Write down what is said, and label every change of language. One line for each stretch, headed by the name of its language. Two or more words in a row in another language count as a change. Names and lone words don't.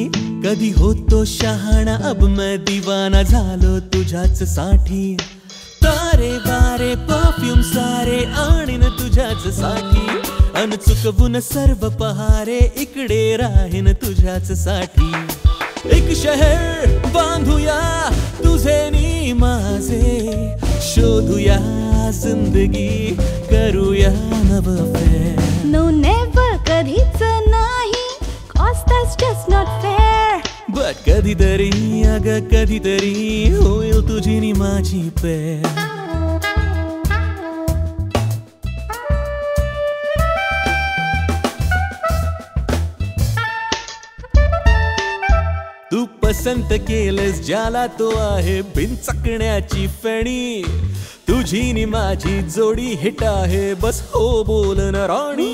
Marathi: कधी होतो शहाणा
Hindi: अब मैं दीवाना
Marathi: झालो तुझ्याच साठी. तारे सारे परफ्यूम सारे आणीन तुझ्याच साठी अन चुकवून सर्व पहारे इकडे राहीन तुझ्याच साठी एक शहर बांधूया तुझे नी माझे शोधूया जिंदगी करूया नव फेर
English: no never
Marathi: कधीच नाही
English: cause that's just not fair
Marathi: बट कधीतरी अग कधीतरी होईल तुझी नी माझी पेर तू पसंत केलंस ज्याला तो आहे बिनचकण्याची फेणी तुझी नी माझी जोडी हिट आहे बस हो बोलन राणी